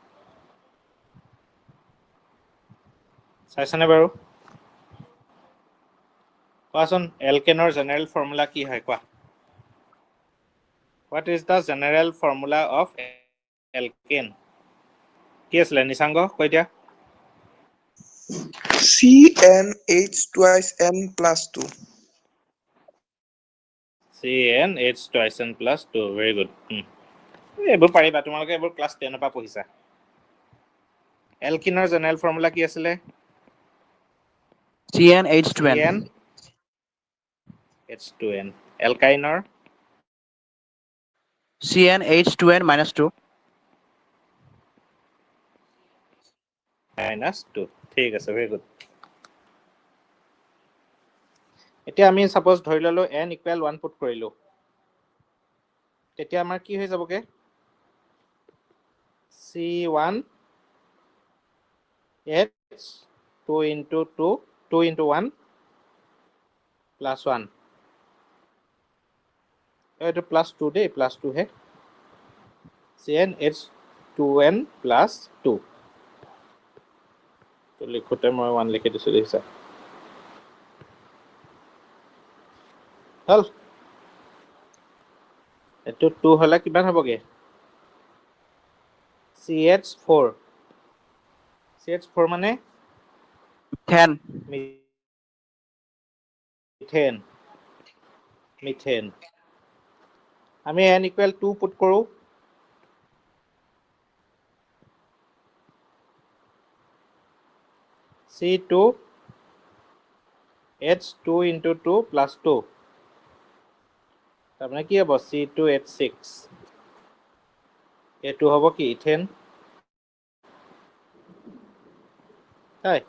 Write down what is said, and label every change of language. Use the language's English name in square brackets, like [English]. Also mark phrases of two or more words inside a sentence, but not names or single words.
[Assamese] চাইছানে বাৰু? কোৱাচোন, এলকেনৰ [English] general formula [Assamese] কি হয় কোৱা? [English] What is the general formula of alkane? [Assamese] কি আছিলে নিচাংগ কৈ দিয়া? [English] CnH twice n plus 2. CnH twice n plus 2, Very good. [Assamese] এইবোৰ পাৰিবা, তোমালোকে এইবোৰ ক্লাছ 10ৰ পৰা পঢ়িছা। এলকিনৰ [English] general formula [Assamese] কি আছিলে? [English] CnH2n. [Assamese] CnH2n। এলকাইনৰ? [English] CnH2n minus 2. [Assamese] -2, ঠিক আছে, [English] very good. [Assamese] এতিয়া আমি ছাপোজ ধৰি ল'লো n = 1 পুট কৰিলোঁ, তেতিয়া আমাৰ কি হৈ যাবগে? [English] C1H 2 × 1 plus 1। [Assamese] এইটো প্লাছ 2 দেই, প্লাছ 2 হে। [English] CnH2n plus 2। [Assamese] তো লিখোঁতে মই 1 লিখি দিছোঁ, দেখিছা? হ'ল। এইটো 2 হ'লে কিমান হ'বগে? CH4। CH4 মানে 10. মিথেন। আমি n = 2 পুট কৰোঁ। [English] C2H2 × 2 plus 2। [Assamese] তাৰমানে কি হ'ব? C2H6। এইটো হ'ব কি? ইথেন। হয়।